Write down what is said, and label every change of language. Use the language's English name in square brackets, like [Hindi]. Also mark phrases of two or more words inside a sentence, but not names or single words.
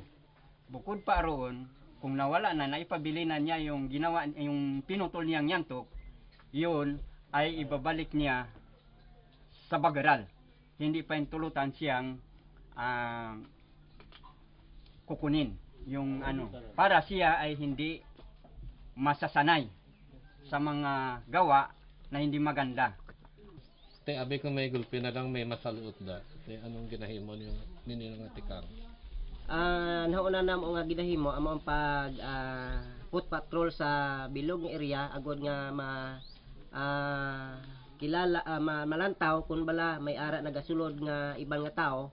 [Filipino] Bukod pa roon, kung nawala na, naipabili na niya yung ginawa, yung pinutol niyang yantok, yun ay ibabalik niya sa bagaral. Hindi pa tulutan siyang kukunin yung para siya ay hindi masasanay sa mga gawa na hindi maganda. [Hiligaynon] Te abi ko may gulpi na lang may masaluot da. Te anong ginahimo niyo ninyo nga tikang? Nauna na mo nga ginahimo amo ang pag [English] foot patrol [Hiligaynon] sa bilog nga area agod nga malantaw kung bala may ara nagasulod nga ibang nga tao.